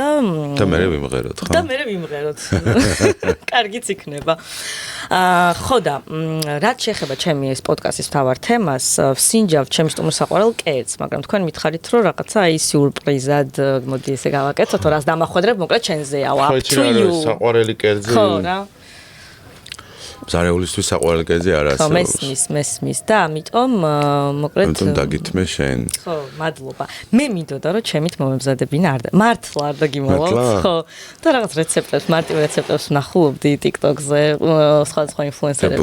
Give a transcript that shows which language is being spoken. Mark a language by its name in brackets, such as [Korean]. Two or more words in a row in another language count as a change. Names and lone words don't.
[Georgian] მე ვიმღეროთ, ხო? და მე ვიმღეროთ. კარგიც იქნება. ხო და რაც შეეხება ჩემი ეს პოდკასტის მთავარ თემას, ვსინჯავთ ჩემი სტუმრის საყვარელ კერძს, მაგრამ თქვენ მითხარით რომ რაღაცა ის სიურპრიზად, მოდი ესე გავაკეთოთ, რას დამახვედრებ, მოკლედ ჩვენზეა, [English] up to you. [Georgian] საყვარელი კერძი. ხო რა. ზარეულისთვის საყვარელი კერძი არ არსებობს. მესმის და ამიტომ მოკლედ დაგითმე შენ. ხო, მადლობა. მე მინდოდა რომ ჩემით მომემზადებინა მართლა არ დაგიმოვალთ, ხო. და რაღაც რეცეპტებს, მარტივ რეცეპტებს ვნახულობდი TikTok-ზე, სხვადასხვა ინფლუენსერების.